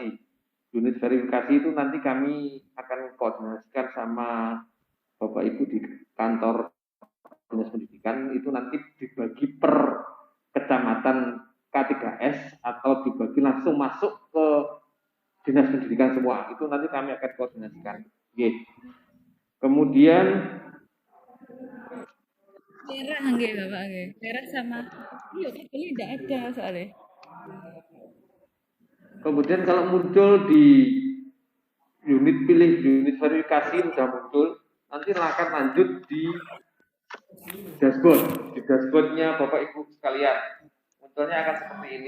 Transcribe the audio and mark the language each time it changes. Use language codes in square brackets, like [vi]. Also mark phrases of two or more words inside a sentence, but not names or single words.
[id] Unit verifikasi itu nanti kami akan koordinasikan sama Bapak Ibu di kantor Dinas Pendidikan, itu nanti dibagi per kecamatan K3S atau dibagi langsung masuk ke Dinas Pendidikan semua. Itu nanti kami akan koordinasikan. Oke. Kemudian Merah nggih Bapak nggih. Merah sama iya ini tidak ada soalnya. kemudian kalau muncul di unit pilih unit verifikasi sudah muncul, nanti akan lanjut di dashboard. Di dashboardnya Bapak Ibu sekalian, munculnya akan seperti ini.